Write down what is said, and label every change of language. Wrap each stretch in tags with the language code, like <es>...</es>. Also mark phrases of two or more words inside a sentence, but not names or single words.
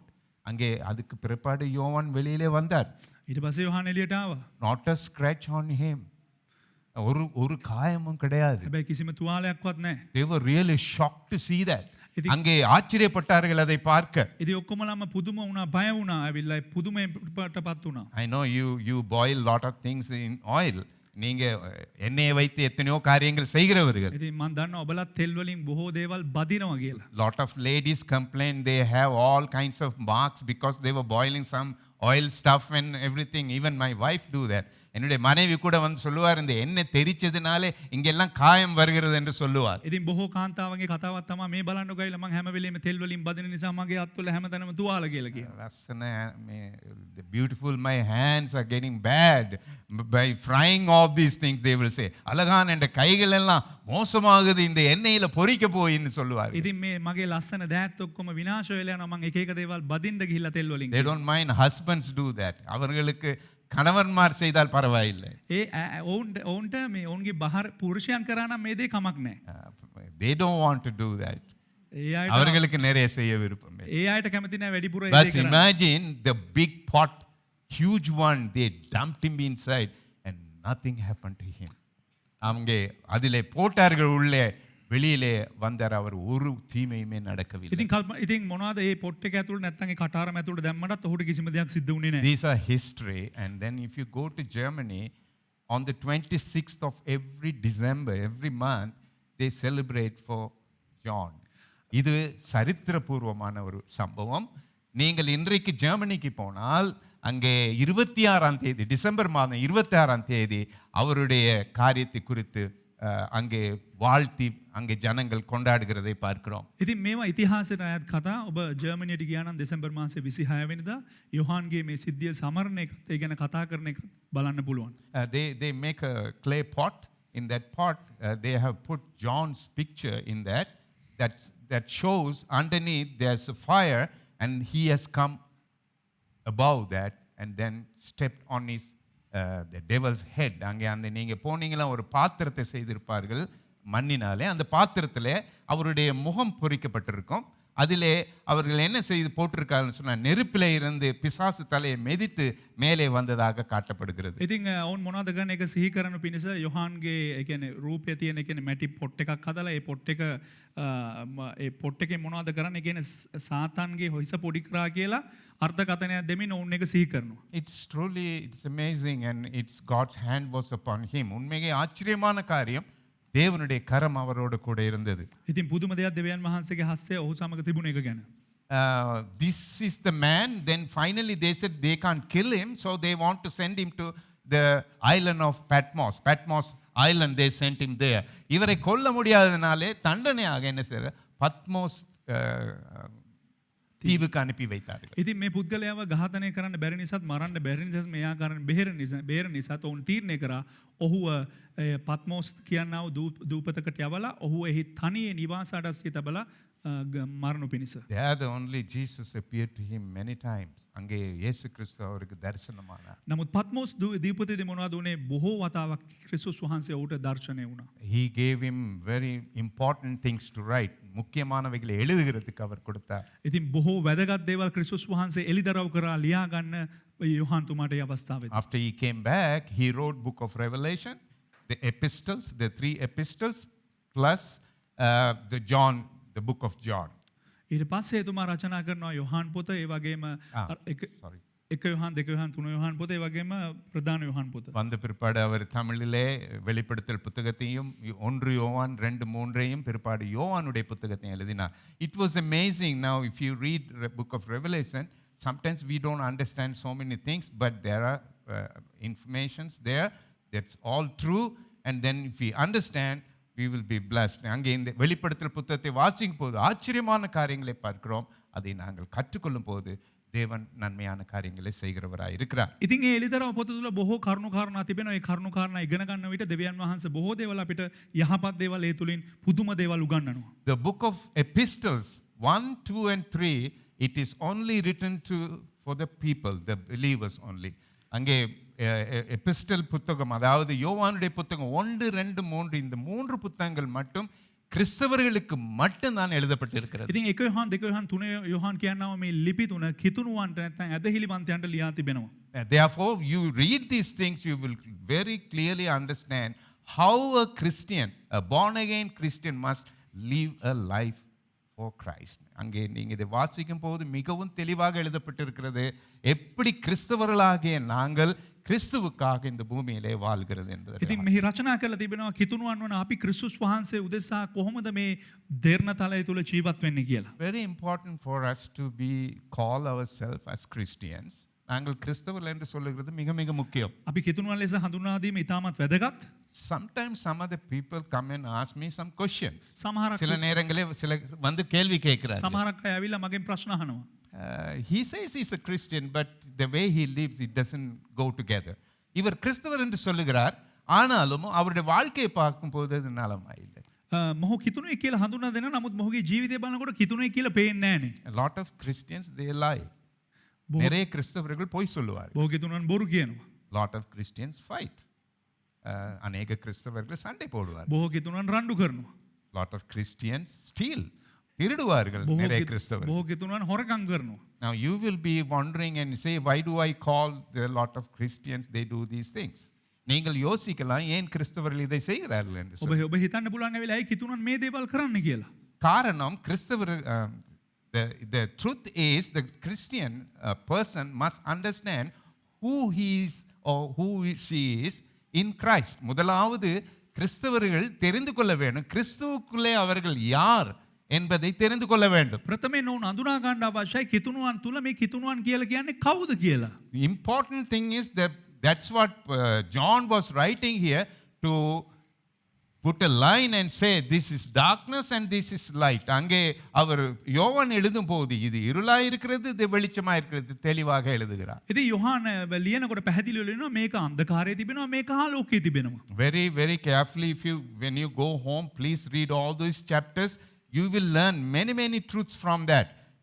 <ta>அங்கே அதுக்கு பிற்பாடு யோவான் வெளியிலே வந்தார்.</ta> <si>ඊට පස්සේ යොහාන් එළියට ආවා.</si> <en>Not a scratch on him.</en> <ta>ஒரு காயமும் கிடையாது.</ta> <si>හැබැයි කිසිම තුවාලයක්වත් නැහැ.</si> <en>They were really shocked to see that.</en> <ta>அங்கே ஆச்சரியப்பட்டார்கள் அதை பார்க்க.</ta> <si>ඉතින් ඔක්කොමලම පුදුම වුණා, බය වුණා, ඇවිල්ලා පුදුමයටපත් වුණා.</si> <en>I know you boil lot of things in oil.</en> <ta>நீங்க எண்ணெயை வைத்து எத்தனையோ காரியங்கள் செய்கிறவர்கள்.</ta> <si>ඉතින් මම දන්නවා ඔබලා තෙල් වලින් බොහෝ දේවල් බදිනවා කියලා.</si> <en>Lot of ladies complain they have all kinds of marks because they were boiling some oil stuff and everything. Even my wife do that.</en> <ta>என்னுடைய மனைவி கூட வந்து சொல்லுவார், இந்த எண்ணெய் தெரிச்சதுனாலே இங்கெல்லாம் காயம் வருகிறது என்று சொல்லுவார்.</ta> <si>ඉතින් බොහෝ කාන්තාවන්ගේ කතාවක් තමයි මේ බලන්න ගිහලා මම හැම වෙලේම තෙල් වලින් බදින නිසා මගේ අත්වල හැමතැනම තුවාල කියලා කියනවා.</si> <en>The beautiful my hands are getting bad by frying all these things, they will say.</en> <ta>அழகான இந்த கைகள் எல்லாம் மோசமாகுது இந்த எண்ணெயில பொரிக்க போயின்னு சொல்லுவார்.</ta> <si>ඉතින් මේ මගේ ලස්සන දෑත් ඔක්කොම විනාශ වෙලා යනවා මම එක එක දේවල් බදින්න ගිහිල්ලා තෙල් වලින්.</si> <en>They don't mind husbands do that.</en> <ta>அவர்களுக்கு கணவன்மார் செய்தால் பரவாயில்லை.</ta> <si>ඔවුන්ට මේ ඔවුන්ගේ බහර පුරුෂයන් කරා නම් මේ දේ කමක් නැහැ.</si> <en>They don't want to do that.</en> <si>ඒ අයට</si> <ta>அவர்களுக்கு நிறைய செய்ய விருப்பம்.</ta> <si>ඒ අයට කැමති නැහැ වැඩිපුර ඒ</si> <en>But</en> <si>දේ කරන්න.</si> <en>imagine the big pot, huge one, they dumped him inside and nothing happened to him.</en> <ta>அங்கே அதிலே போட்டார்கள் உள்ளே, வெளியிலே வந்தார், அவர் ஒரு தீமையுமே நடக்கவில்லை.</ta> <si>ඉතින් මොනවද මේ පොට් එක ඇතුළේ නැත්නම් ඒ කටාරම ඇතුළේ දැම්මටත් ඔහුට කිසිම දෙයක් සිද්ධ වුණේ නැහැ.</si> <en>These are history. And then if you go to Germany, on the 26th of every December, every month, they celebrate for John.</en> <ta>இது சரித்திரபூர்வமான ஒரு சம்பவம். நீங்கள் இன்றைக்கு ஜெர்மனிக்கு போனால் அங்கே 26ஆம் தேதி, டிசம்பர் மாதம் 26ஆம் தேதி அவருடைய காரியத்தை குறித்து அங்கே வாழ்த்தி அங்கே ஜனங்கள் கொண்டாடுகிறதை பார்க்கிறோம்.</ta> <si>ඉතින් මේවා ඉතිහාසයට අයත් කතා. ඔබ ජර්මනියට ගියා නම් දෙසැම්බර් මාසේ 26 වෙනිදා යොහාන්ගේ මේ සිද්ධිය සමරන එකත් ඒ ගැන කතා කරන එකත් බලන්න පුළුවන්.</si> <en>They make a clay pot. In that pot they have put John's picture in that shows underneath there's a fire, and he has come above that and then stepped on his the devil's head.</en> <ta>அங்கே அந்த நீங்க போனீங்களா ஒரு பாத்திரத்தை செய்திருப்பார்கள் மண்ணினாலே. அந்த பாத்திரத்திலே அவருடைய முகம் பொறிக்கப்பட்டிருக்கும். அதிலே அவர்கள் என்ன செய்து போட்டிருக்காருன்னு சொன்னால் நெருப்பிலே இருந்து பிசாசு தலையை மிதித்து மேலே வந்ததாக காட்டப்படுகிறது.</ta> <si>ඉතින් ඔවුන් මොනවද කරන්නේ? ඒක සිහි කරන පිණිස යොහාන්ගේ ඒ කියන්නේ රූපය තියෙන ඒ කියන්නේ මැටි පොට් එකක් හදලා ඒ පොට් එක ඒ පොට් එකේ මොනවද කරන්නේ? ඒ කියන්නේ සාතන්ගේ හොයිස පොඩි කරා කියලා අර්ථකථනයක් දෙමින් ඔවුන් එක සිහි කරනවා.</si> <en>It's amazing and it's God's hand was upon him.</en> <ta>உண்மையே ஆச்சரியமான காரியம், தேவனுடைய கரம் அவரோடு கூட இருந்தது.</ta> <si>ඉතින් පුදුම දෙයක් දෙවියන් වහන්සේගේ හස්තය ඔහු සමග තිබුණ එක ගැන.</si> <en>This is the man. Then finally they said they can't kill him, so they want to send him to the island of Patmos. Patmos island, they sent him there.</en> <ta>இவரை கொல்ல முடியாதனாலே தண்டனையாக என்ன செய்யற பத்மோஸ் தீவுக்கு அனுப்பி வைத்தார்கள்.</ta> <si>ඉතින් මේ පුද්ගලයාව ඝාතනය කරන්න බැරි නිසාත් මරන්න බැරි නිසාත් මෙයා කරන බෙහෙර නිසාත් ඔවුන් තීරණය කරා ඔහුව පත්මෝස් කියනා වූ දූපතකට යවලා ඔහු එහි තනියේ නිවාසයට සිය තබලා මරණු පිණිස.</si> <en>There the only Jesus appeared to him many times.</en> <ta>அங்கே இயேசு கிறிஸ்து அவருக்கு தரிசனமானார்.</ta> <si>නමුත් පත්මෝස් දීපතේදී මොනවද උනේ? බොහෝ වතාවක් ක්‍රිස්තුස් වහන්සේ ඔහුට දර්ශනය වුණා.</si> <en>He gave him very important things to write.</en> <ta>முக்கியமானவைகளை எழுதுகிறதுக்கு அவர் கொடுத்தார்.</ta> <si>ඉතින් බොහෝ වැදගත් දේවල් ක්‍රිස්තුස් වහන්සේ එලිදරව් කරා ලියා ගන්න යොහාන් තුමාට ඒ අවස්ථාවේදී.</si> <en>After he came back, he wrote book of Revelation, the epistles, the 3 epistles, plus the book of John.</en> <si>ඊට පස්සේ එතුමා රචනා කරනවා යොහාන් පොත, ඒ වගේම එක යොහාන්, දෙක යොහාන්, තුන යොහාන් පොත, ඒ වගේම ප්‍රධාන යොහාන් පොත.</si> <ta>வந்த பிற்பாடு அவர் தமிழிலே வெளிப்படுத்தல் புத்தகத்தையும் 1 யோவான் 2 3ஐயும் பிற்பாடு யோவானுடைய புத்தகத்தையும் எழுதினார்.</ta> <en>It was amazing. Now if you read the book of Revelation, sometimes we don't understand so many things, but there are informations there that's all true, and then if we understand, we will be blessed.</en> <ta>அங்கே இந்த வெளிப்படுத்தல் புத்தகத்தை வாசிக்கும் போது ஆச்சரியமான காரியங்களை பார்க்கிறோம். அதை நாங்கள் கற்றுக்கொள்ளும் போது தேவன் நன்மையான காரியங்களை செய்கிறவராய் இருக்கிறார்.</ta> <si>ඉතින් ඒ එලිදරව් පොත තුල බොහෝ කරුණු කාරණා තිබෙනවා. ඒ කරුණු කාරණා ඉගෙන ගන්න විට දෙවියන් වහන්සේ බොහෝ දේවල් අපිට යහපත් දේවල් ඒ තුලින් පුදුම දේවල් උගන්වනවා.</si> <en>The book of epistles 1, 2 and 3, it is only written for the people, the believers only.</en> <ta>அங்கே எபிஸ்டல் புத்தகம், அதாவது யோவானுடைய புத்தகம் 1, 2, 3, இந்த 3 புத்தகங்கள் மட்டும் கிறிஸ்தவர்களுக்கு மட்டும் தான் எழுதப்பட்டிருக்கிறது.</ta> <si>ඉතින් 1 යොහාන්, 2 යොහාන්, 3 යොහාන් කියනවා මේ ලිපි තුන කිතුණුවන්ට නැත්නම් ඇදහිලිවන්තයන්ට ලියා තිබෙනවා.</si> <en>Therefore, you read these things, you will very clearly understand how a Christian, a born again Christian must live a life for Christ.</en> <ta>அங்கே நீங்க இதை வாசிக்கும் போது மிகவும் தெளிவாக எழுதப்பட்டிருக்கிறது எப்படி கிறிஸ்தவர்களாகிய நாங்கள் கிறிஸ்துவுக்காக இந்த பூமியிலே வாழ்கிறது என்பது.</ta> <si>ඉතින් මෙහි රචනා කරලා තිබෙනවා කිතුණුවන් වන අපි ක්‍රිස්තුස් වහන්සේ උදෙසා කොහොමද මේ දේර්ණ තලය තුල ජීවත් වෙන්නේ කියලා.</si> <en>Very important for us to be call ourselves as Christians.</en> <ta>நாங்கள் கிறிஸ்தவர்கள் என்று சொல்லுகிறது மிக மிக முக்கியம்.</ta> <si>අපි කිතුණුවන් ලෙස හඳුන්වා දීම ඉතාමත් වැදගත්.</si> <en>Sometimes some other people come and ask me some questions.</en> <si>සමහරක්</si> <ta>சில நேரங்களில் சில வந்து கேள்வி கேட்கிறார்கள்.</ta> <si>සමහරක් අය ඇවිල්ලා මගෙන් ප්‍රශ්න අහනවා.</si> <en>He says he's a Christian, but the way he lives, it doesn't go together.</en> <ta>இவர் கிறிஸ்தவர் என்று சொல்லுகிறார், ஆனாலும் அவருடைய வாழ்க்கையை பார்க்கும்போது அது நலமாயில்லை.</ta> <si>මොහු කිතුණුයි කියලා හඳුන්වා දෙනවා. නමුත් මොහුගේ ජීවිතය බලනකොට කිතුණුයි කියලා පේන්නේ නැහනේ.</si> <en>A lot of Christians, they lie.</en> <ta>நிறைய கிறிஸ்தவர்கள் பொய் சொல்லுவார்கள்.</ta> <si>බොහෝ කිතුණුවන් බොරු කියනවා.</si> <en>Lot of Christians fight.</en> <ta>அநேக கிறிஸ்தவர்கள் சண்டை போடுவார்கள்.</ta> <si>බොහෝ කිතුණුවන් රණ්ඩු කරනවා.</si> <en>Lot of Christians steal.</en> <ta>திருடுவார்கள் நிறைய கிறிஸ்தவர்கள்.</ta> <si>බොහෝ කිතුණුවන් හොරකම් කරනවා.</si> <en>Now you will be wondering and say, why do I call the lot of Christians they do these things?</en> <ta>நீங்கள் யோசிக்கலாம் ஏன் கிறிஸ்தவர்கள் இதை செய்கிறார்கள் என்று சொல்லி.</ta> <si>ඔබ හිතන්න පුළුවන් ඇවිල්ලා ඇයි කිතුණුවන් මේ දේවල් කරන්න කියලා.</si> <ta>காரணம் கிறிஸ்தவர்</ta> <en>the truth is the Christian person must understand who he is or who she is in Christ.</en> <ta>முதலாவது கிறிஸ்தவர்கள் தெரிந்து கொள்ள வேண்டும் கிறிஸ்துவுக்குள்ளே அவர்கள் யார் என்பதை தெரிந்து கொள்ள வேண்டும்.</ta> <si>ප්‍රථමයෙන් ඔවුන් අඳුනා ගන්න අවශ්‍යයි කිතුණුවන් තුල මේ කිතුණුවන් කියලා කියන්නේ කවුද කියලා.</si> <en>The important thing is that that's what John was writing here, to put a line and say this is darkness and this is light.</en> <ta>அங்கே அவர் யோவான் எழுதும் போது இது இருளாய் இருக்கிறது, இது வெளிச்சமாய் இருக்கிறது தெளிவாக எழுதுகிறார்.</ta> <si>ඉතින් යොහාන ලියනකොට පැහැදිලිව ලියනවා මේක අන්ධකාරයේ තිබෙනවා මේක ආලෝකයේ තිබෙනවා.</si> <en>Very very carefully, when you go home, please read all these chapters. You will learn many truths from that.</en>